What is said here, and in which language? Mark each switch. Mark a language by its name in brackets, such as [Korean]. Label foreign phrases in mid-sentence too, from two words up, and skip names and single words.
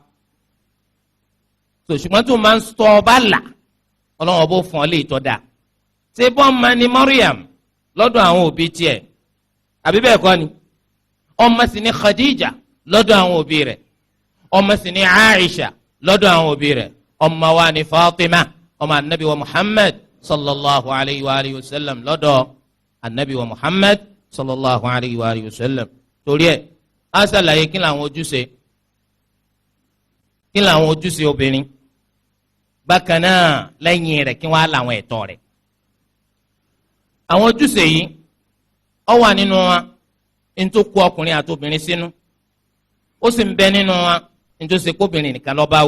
[Yoruba] ṣùgbọ́n tó máa ń sọ ọba là, Ọlọ́run ọba ó fún ọ lè tọ́ da. ṣé bọ́n ni Maryam lọ́dọ̀ àwọn òbí tiẹ̀, àbí bẹ́ẹ̀ kọ́ ni? ọmọ sì ni Khadija lọ́dọ̀ àwọn òbí rẹ̀, ọmọ sì ni Aisha lọ́dọ̀ àwọn òbí rẹ̀, ọmọ wa ni Fatima ọmọ anabi wa Muhammad [Arabic] صلى الله عليه وعلى آله وسلم [Yoruba] lọ́dọ̀ anabi wa Muhammad [Arabic] صلى الله عليه وعلى آله وسلم. [Yoruba] torí ẹ̀ á ṣàlàyé kí làwọn ojúṣe obìnrin, bákan náà lẹ́yìn rẹ̀ kí wọ́n á làwọn ẹ̀tọ́ rẹ̀. àwọn ojúṣe yìí ó wà nínú wa ntó kó ọkùnrin àti obìnrin sínú, ó sì ń bẹ nínú wa ntó ṣe kóbìnrin nìkan ló bá wí.